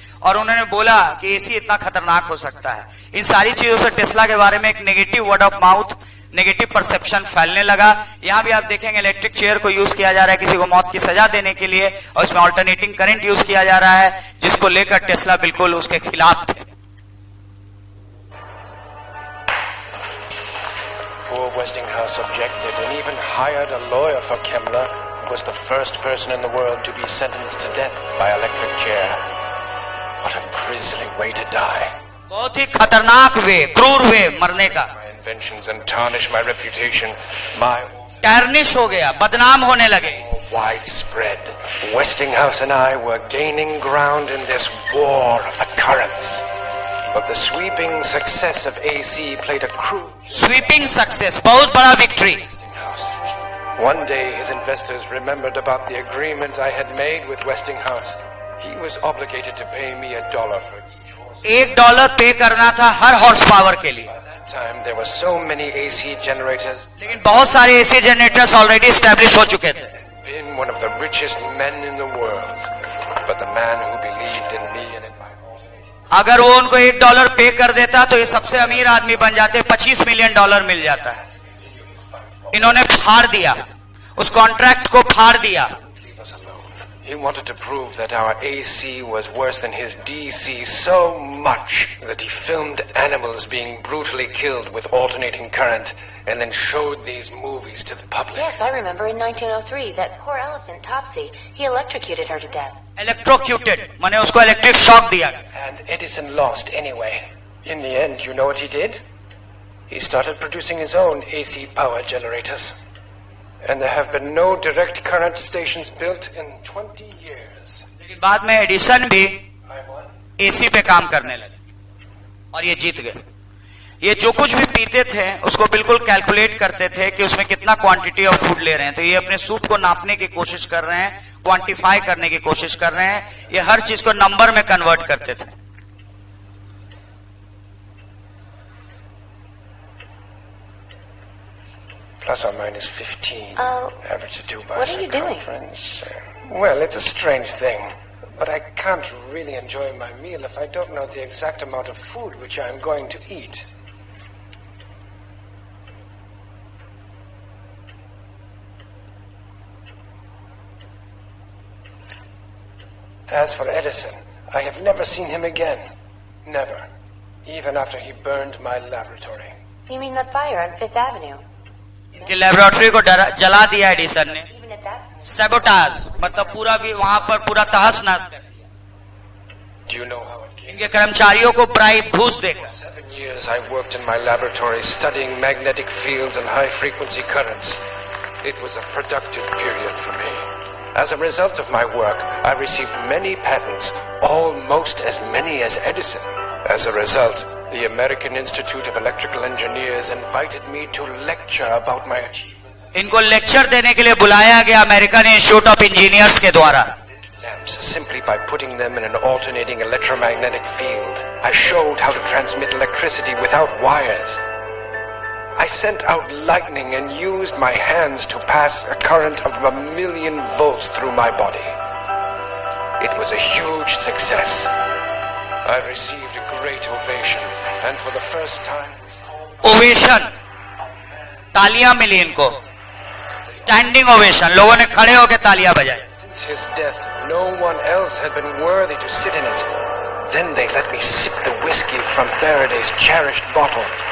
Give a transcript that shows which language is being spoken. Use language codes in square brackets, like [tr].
[hi] और उन्होंने बोला कि एसी इतना खतरनाक हो सकता है। इन सारी चीजों से टेस्ला के बारे में एक negative word of mouth, negative perception फैलने लगा। यहां भी आप देखेंगे इलेक्ट्रिक चेयर को यूज किया जा रहा है किसी को मौत की सजा देने के लिए, और इसमें ऑल्टरनेटिंग करंट यूज किया जा रहा है, जिसको लेकर टेस्ला बिल्कुल उसके खिलाफ थे। [en] Poor Westinghouse objected and even hired a lawyer for Kemmler, who was the first person in the world to be sentenced to death by electric chair. What a grisly way to die. [hi] बहुत ही खतरनाक वे, क्रूर वे मरने का। [en] My inventions and tarnish my reputation. My [hi] टैर्निश हो गया, बदनाम होने लगे। [en] widespread. Westinghouse and I were gaining ground in this war of the currents. But the sweeping success of AC played a crucial sweeping success, [hi] बहुत बड़ा victory. [en] Westinghouse. One day his investors remembered about the agreement I had made with Westinghouse. He was obligated to pay me $1 for each horse. [hi] $1 पे करना था हर horse power के लिए। [en] By that time there were so many AC generators. [hi] लेकिन बहुत सारे AC generators already establish हो चुके थे। [en] Been one of the richest men in the world. But the man who believed in me and in my [hi] अगर वो उनको $1 पे कर देता तो ये सबसे अमीर आदमी बन जाते, $25 मिलियन मिल जाता है। इन्होंने फाड़ दिया, उस कॉन्ट्रैक्ट को फाड़ दिया। [en] leave us alone. He wanted to prove that our AC was worse than his DC so much that he filmed animals being brutally killed with alternating current and then showed these movies to the public. yes, I remember in 1903, that poor elephant, Topsy, he electrocuted her to death. [hi] Electrocuted माने उसको electric shock दिया। [en] And Edison lost anyway. In the end, you know what he did? He started producing his own AC power generators. And there have been no direct current stations built in 20 years. [hi] लेकिन बाद में Edison भी [en] I won. [hi] AC पे काम करने लगे और ये जीत गए। ये जो कुछ भी पीते थे उसको बिल्कुल कैलकुलेट करते थे कि उसमें कितना क्वांटिटी ऑफ फूड ले रहे हैं। तो ये अपने सूप को नापने की कोशिश कर रहे हैं, क्वांटिफाई करने की कोशिश कर रहे हैं, ये हर चीज को नंबर में कन्वर्ट करते थे। [en] Plus or minus 15. Average to 2 by what are you doing? circumference. Well, it's a strange thing. But I can't really enjoy my meal if I don't know the exact amount of food which I'm going to eat. As for Edison, I have never seen him again. Never. Even after he burned my laboratory. You mean the fire on Fifth Avenue? [hi] कि laboratory को जला दिया Edison ने। [en] Even at that time? [hi] Sabotage मतलब पूरा भी वहां पर पूरा तहस नहस कर दिया। [en] Do you know how it came? [hi] इनके कर्मचारियों को ब्राइब घूस देकर। [en] 7 years I worked in my laboratory studying magnetic fields and high frequency currents. It was a productive period for me. As a result of my work, I received many patents, almost as many as Edison. As a result, the American Institute of Electrical Engineers has invited me to lecture about my achievements. [hi] इनको lecture देने के लिए बुलाया गया American institute of engineers के द्वारा. [en] Lamps simply by putting them in an alternating electromagnetic field. I showed how to transmit electricity without wires. I sent out lightning and used my hands to pass a current of 1,000,000 volts through my body. It was a huge success. I received a great ovation, and for the first time... [hi] ovation, तालियां मिली इनको, standing ovation, लोगों ने खड़े होकर तालियां बजाई. [en] Since his death, no one else had been worthy to sit in it. Then they let me sip the whiskey from Faraday's cherished bottle.